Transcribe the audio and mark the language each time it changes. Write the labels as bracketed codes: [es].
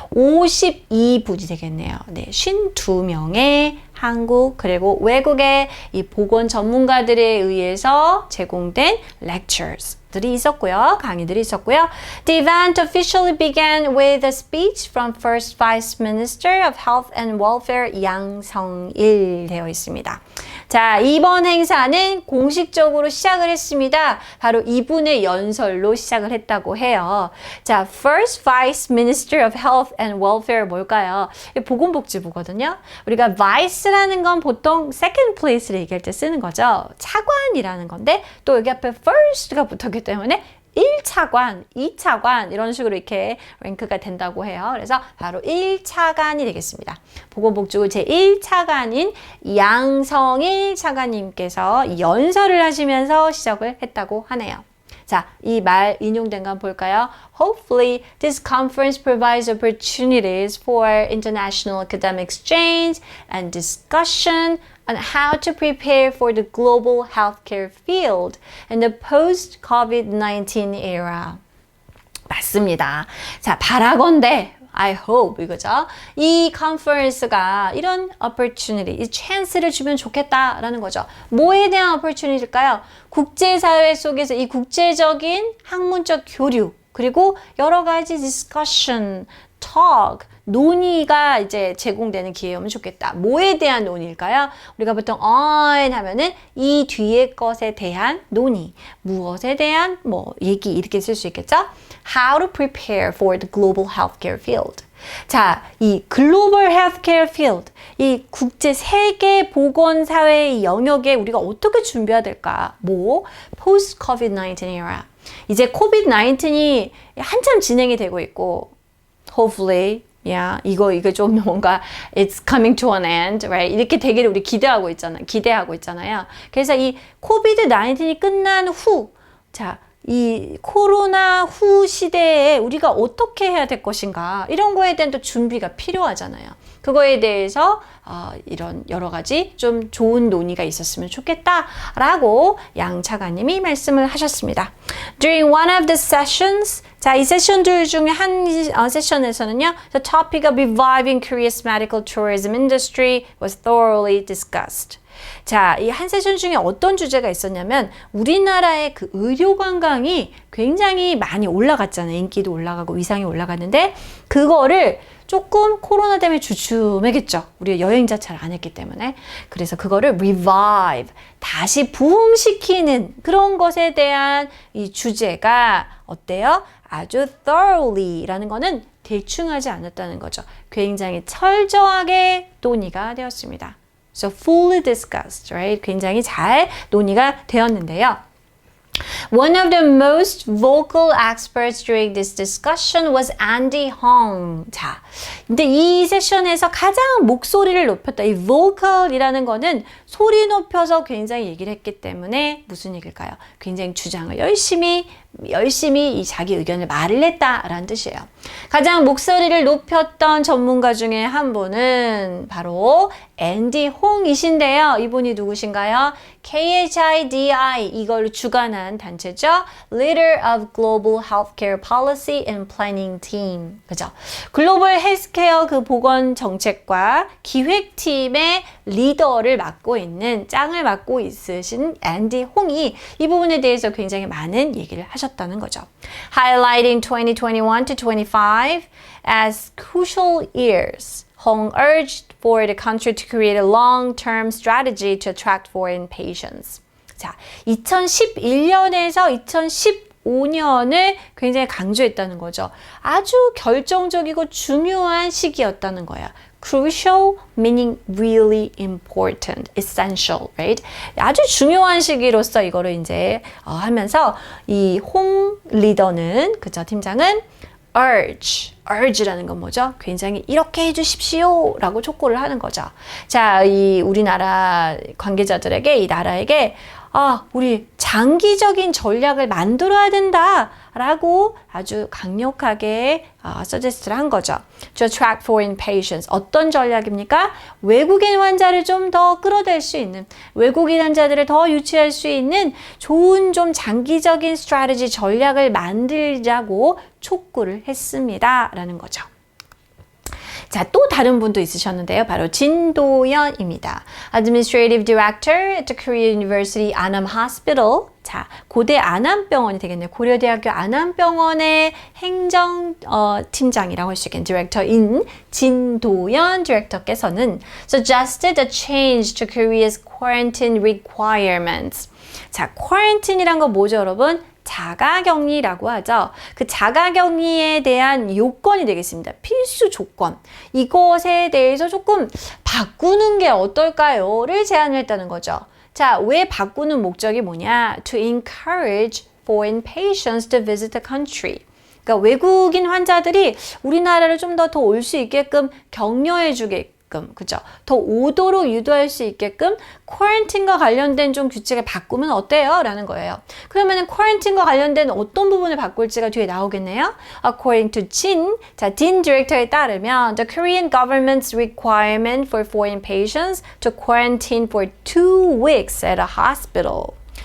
[ko] 52분이 되겠네요. 네, 52명의 한국 그리고 외국의 이 보건 전문가들에 의해서 제공된 lectures들이 있었고요. 강의들이 있었고요. [en] The event officially began with a speech from First Vice Minister of Health and Welfare 양성일 [ko] 되어 있습니다. 자, 이번 행사는 공식적으로 시작을 했습니다. 바로 이분의 연설로 시작을 했다고 해요. 자, [en] First Vice Minister of Health and Welfare [ko] 뭘까요? 보건복지부거든요. 우리가 Vice라는 건 보통 second place를 얘기할 때 쓰는 거죠. 차관이라는 건데 또 여기 앞에 First가 붙었기 때문에 1차관, 2차관 이런 식으로 이렇게 랭크가 된다고 해요. 그래서 바로 1차관이 되겠습니다. 보건복지부 제1차관인 양성일 차관님께서 연설을 하시면서 시작을 했다고 하네요. 자, 이 말 인용된 건 볼까요? [en] Hopefully, this conference provides opportunities for international academic exchange and discussion on how to prepare for the global healthcare field in the post-COVID-19 era. [ko] 맞습니다. 자, 바라건대 [en] I hope [ko] 이거죠. 이 컨퍼런스가 이런 opportunity, 이 chance를 주면 좋겠다라는 거죠. 뭐에 대한 opportunity일까요? 국제사회 속에서 이 국제적인 학문적 교류 그리고 여러 가지 discussion, talk, 논의가 이제 제공되는 기회였으면 좋겠다. 뭐에 대한 논의일까요? 우리가 보통 on 하면은 이 뒤에 것에 대한 논의, 무엇에 대한 뭐 얘기 이렇게 쓸 수 있겠죠? [en] How to prepare for the global healthcare field. [ko] 자, 이 글로벌 헬스케어 필드, 이 국제 세계 보건 사회의 영역에 우리가 어떻게 준비해야 될까? 뭐 post COVID-19 era. 이제 COVID-19이 한참 진행이 되고 있고 hopefully 이거 좀 뭔가 [en] it's coming to an end, right? [ko] 이렇게 되기를 우리 기대하고 있잖아요. 그래서 이 코비드 19이 끝난 후, 자, 이 코로나 후 시대에 우리가 어떻게 해야 될 것인가 이런 거에 대한 또 준비가 필요하잖아요. 그거에 대해서 이런 여러 가지 좀 좋은 논의가 있었으면 좋겠다라고 양 차관님이 말씀을 하셨습니다. [en] During one of the sessions, [ko] 자, 이 세션들 중에 한 세션에서는요, [en] the topic of reviving Korea's medical tourism industry was thoroughly discussed. [ko] 자, 이 한 세션 중에 어떤 주제가 있었냐면 우리나라의 그 의료 관광이 굉장히 많이 올라갔잖아요. 인기도 올라가고 위상이 올라갔는데 그거를 조금 코로나 때문에 주춤했겠죠. 우리 여행자 잘 안 했기 때문에. 그래서 그거를 revive, 다시 부흥시키는 그런 것에 대한 이 주제가 어때요? 아주 thoroughly라는 거는 대충 하지 않았다는 거죠. 굉장히 철저하게 논의가 되었습니다. [en] So fully discussed, right? [ko] 굉장히 잘 논의가 되었는데요. [en] One of the most vocal experts during this discussion was Andy Hong. [ko] 자, 근데 이 세션에서 가장 목소리를 높였다. 이 vocal이라는 거는 소리 높여서 굉장히 얘기를 했기 때문에 무슨 얘기일까요? 굉장히 주장을 열심히 이 자기 의견을 말을 했다라는 뜻이에요. 가장 목소리를 높였던 전문가 중에 한 분은 바로 앤디 홍이신데요. 이분이 누구신가요? KHIDI 이걸 주관한 단체죠. [en] Leader of Global Healthcare Policy and Planning Team. [ko] 그죠? 글로벌 헬스케어 그 보건 정책과 기획팀의 리더를 맡고 있는 짱을 맡고 있으신 앤디 홍이 이 부분에 대해서 굉장히 많은 얘기를 하셨다는 거죠. [en] Highlighting 2021 to 25 as crucial years. Hong urged for the country to create a long-term strategy to attract foreign patients. [ko] 자, 2011년에서 2015년을 굉장히 강조했다는 거죠. 아주 결정적이고 중요한 시기였다는 거야. [en] Crucial meaning really important, essential, right? [ko] 아주 중요한 시기로서 이거를 이제 하면서 이 홍 리더는 그죠 팀장은 urge라는 건 뭐죠? 굉장히 이렇게 해주십시오 라고 촉구를 하는 거죠. 자, 이 우리나라 관계자들에게 이 나라에게 우리 장기적인 전략을 만들어야 된다 라고 아주 강력하게 서제스트를 한 거죠. [en] To attract foreign patients. [ko] 어떤 전략입니까? 외국인 환자를 좀 더 끌어낼 수 있는, 외국인 환자들을 더 유치할 수 있는 좋은 좀 장기적인 strategy 전략을 만들자고 촉구를 했습니다. 라는 거죠. 자, 또 다른 분도 있으셨는데요. 바로 진도연입니다. [en] Administrative Director at the Korea University Anam Hospital. [ko] 자, 고대 안암병원이 되겠네요. 고려대학교 안암병원의 행정 팀장이라고 할 수 있겠는 디렉터인 진도연 디렉터께서는 [en] suggested a change to Korea's quarantine requirements. [ko] 자, quarantine이란 건 뭐죠, 여러분? 자가격리라고 하죠. 그 자가격리에 대한 요건이 되겠습니다. 필수 조건. 이것에 대해서 조금 바꾸는 게 어떨까요?를 제안을 했다는 거죠. 자, 왜 바꾸는 목적이 뭐냐? [en] To encourage foreign patients to visit the country. [ko] 그러니까 외국인 환자들이 우리나라를 좀 더 올 수 있게끔 격려해 주게끔, 그죠? 더 오도록 유도할 수 있게끔 쿼런틴과 관련된 좀 규칙을 바꾸면 어때요? 라는 거예요. 그러면은 쿼런틴과 관련된 어떤 부분을 바꿀지가 뒤에 나오겠네요. [en] According to 진, [ko] 자, 딘 디렉터에 따르면 [en] the Korean government's requirement for foreign patients to quarantine for 2 weeks at a hospital.